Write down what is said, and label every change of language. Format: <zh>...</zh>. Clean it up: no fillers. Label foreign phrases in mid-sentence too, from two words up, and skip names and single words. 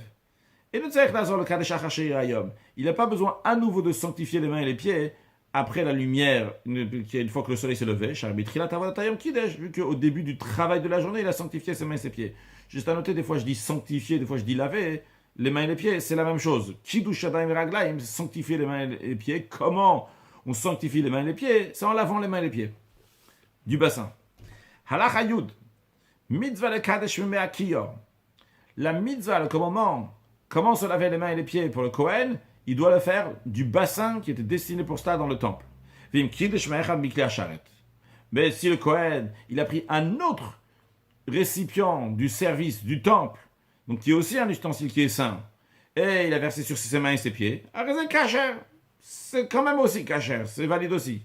<fr>Et il n'a pas besoin à nouveau de sanctifier les mains et les pieds après la lumière, une fois que le soleil s'est levé, vu qu'au début du travail de la journée, il a sanctifié ses mains et ses pieds. Juste à noter, des fois je dis sanctifier, des fois je dis laver, les mains et les pieds, c'est la même chose.</fr> <he>קידוש ידיים רגליים,</he> <fr>sanctifier les mains et les pieds. Comment on sanctifie les mains et les pieds? C'est en lavant les mains et les pieds du bassin.</fr> <he>הלכה י, מצוה לקדש מהכיור.</he> <fr>La mitzvah, le commandement, comment se laver les mains et les pieds pour le Kohen, il doit le faire du bassin qui était destiné pour cela dans le temple. Mais si le Kohen, il a pris un autre récipient du service du temple, donc qui est aussi un ustensile qui est saint, et il a versé sur ses mains et ses pieds, c'est quand même aussi kasher, c'est valide aussi.</fr>